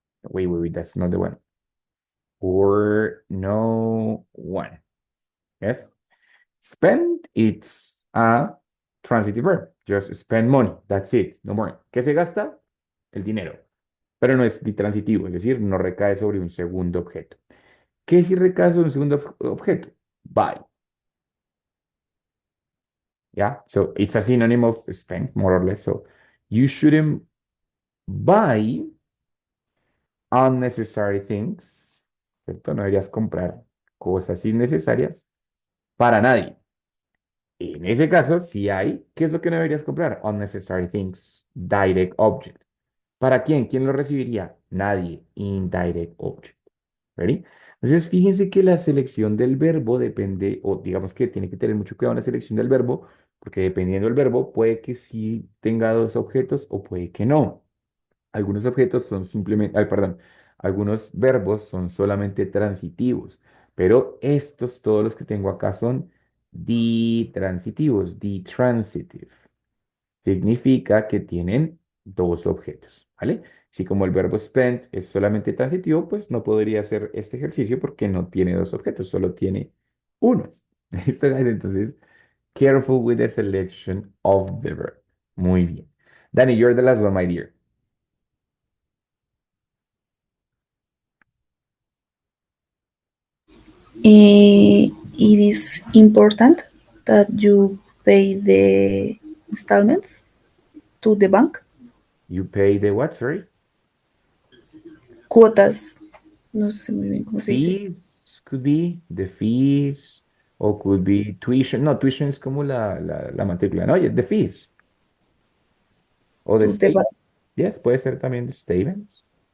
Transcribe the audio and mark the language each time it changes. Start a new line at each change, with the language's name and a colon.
English: Wait. That's not the one. For no one. Yes. Spend, it's a transitive verb. Just spend money. That's it. No more.
Spanish: ¿Qué se gasta? El dinero. Pero no es transitivo, es decir, no recae sobre un segundo objeto. ¿Qué si recae sobre un segundo objeto?
English: Buy. Yeah. So it's a synonym of spend, more or less. So you shouldn't buy unnecessary things.
Spanish: ¿Cierto? No deberías comprar cosas innecesarias para nadie. En ese caso, si hay, ¿qué es lo que no deberías comprar?
English: Unnecessary things, direct object.
Spanish: ¿Para quién? ¿Quién lo recibiría? Nadie.
English: Indirect object.
Spanish: ¿Ready? Entonces, fíjense que la selección del verbo depende, o digamos que tiene que tener mucho cuidado en la selección del verbo, porque dependiendo del verbo, puede que sí tenga dos objetos o puede que no. Algunos objetos son simplemente, ay, perdón, algunos verbos son solamente transitivos, pero estos, todos los que tengo acá son ditransitivos, ditransitive. Significa que tienen dos objetos, ¿vale? Si como el verbo spend es solamente transitivo, pues no podría hacer este ejercicio porque no tiene dos objetos, solo tiene uno. ¿Listo, guys?
English: Entonces, careful with the selection of the verb.
Spanish: Muy bien.
English: Danny, you're the last one, my dear. It is important that you pay the installments to the bank. You pay the what, sorry?
Spanish: Cuotas. No sé muy bien cómo se dice.
English: Fees, could be the fees, or could be tuition.
Spanish: No, tuition es como la matrícula, ¿no?
English: The fees, o the To the state. bank.
Spanish: Yes, puede ser también
English: the statements.